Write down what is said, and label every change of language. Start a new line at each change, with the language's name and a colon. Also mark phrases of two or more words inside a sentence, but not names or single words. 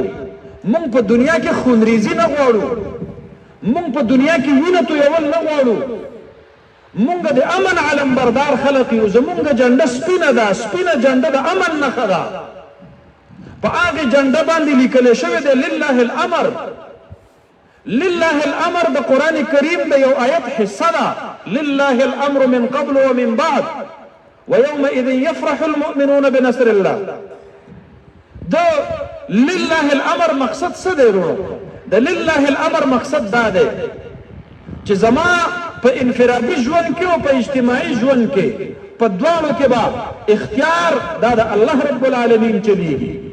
Pashto: موږ په دنیا کې خونریزي نه غواړو، موږ په دنیا کې وینه تویول نه غواړو، موږ د امن علم بردار خلق یو. زموږ جنډه سپینه ده، سپینه جنډه د امن نښه ده. په هغې جنډه باندې لیکلی شوی دی
Arabic: لله الامر. لله الامر
Pashto: د قرآن کریم د یو آیت حصه ده.
Arabic: لله الامر من قبل ومن بعد ويومئذ يفرح المؤمنون بنصر الله.
Pashto: د
Arabic: لله الامر
Pashto: مقصد څه دی ورو؟ د
Arabic: لله الامر
Pashto: مقصد دا دی چې زما په انفرادي ژوند کې او په اجتماعي ژوند کې په دواړو کې به اختیار دا د
Arabic: الله رب العالمین
Pashto: چلیږي.